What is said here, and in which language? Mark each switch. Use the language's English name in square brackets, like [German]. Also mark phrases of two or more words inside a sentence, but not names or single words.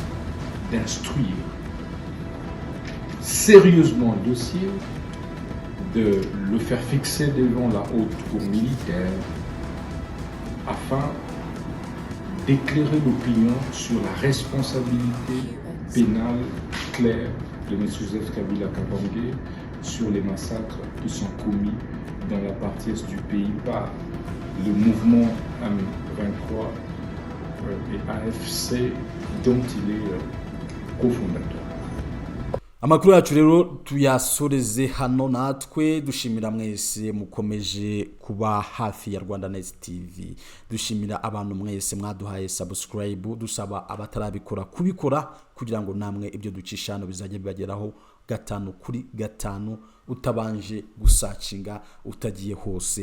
[French] d'instruire sérieusement le dossier de le faire fixer devant la haute cour militaire afin d'éclairer l'opinion sur la responsabilité pénale claire de M. Joseph Kabila Kabange sur les massacres qui sont commis dans la partie est du pays par le mouvement M23 et AFC dont il est cofondateur. [Kinyarwanda] Amakuru yacu rero tuyasoreze hano, natwe dushimira mwese mukomeje kuba hafi ya Rwandanet TV. Dushimira abantu mwese mwaduhaye subscribe, dusaba abatarabikora kubikora kugira ngo namwe ibyo ducishano bizajye bibageraho 5/5 utabanje gusacinga utagiye hose.